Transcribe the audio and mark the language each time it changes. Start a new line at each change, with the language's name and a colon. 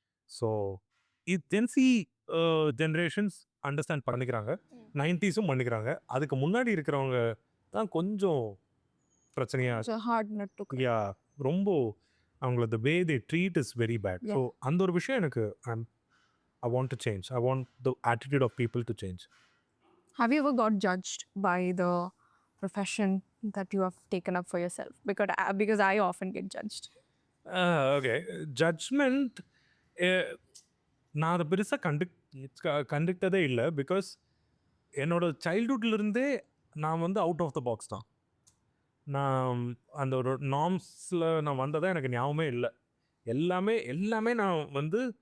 Tamil: So gen Z generations understand பண்ணிக்கிறாங்க, 90s பண்ணிக்கிறாங்க. அதுக்கு முன்னாடி இருக்கிறவங்க தான் கொஞ்சம் பிரச்சனையாக, யா ரொம்ப அவங்கள
English: Way they treat is very bad.
Tamil: So அந்த ஒரு விஷயம் எனக்கு
English: I want to change. I want the attitude of people to change. Have you ever got judged by the profession that you have taken up for yourself? Because I often get judged.
Tamil: Okay, judgement நான் அதை பெருசாக கண்டுக்கிட்டதே இல்லை. Because என்னோட சைல்ட்ஹுட்லேருந்தே நான் வந்து
English: out of the box
Tamil: தான். நான் அந்த ஒரு நார்ம்ஸில் நான் வந்ததாக எனக்கு ஞாபகமே இல்லை. எல்லாமே நான் வந்து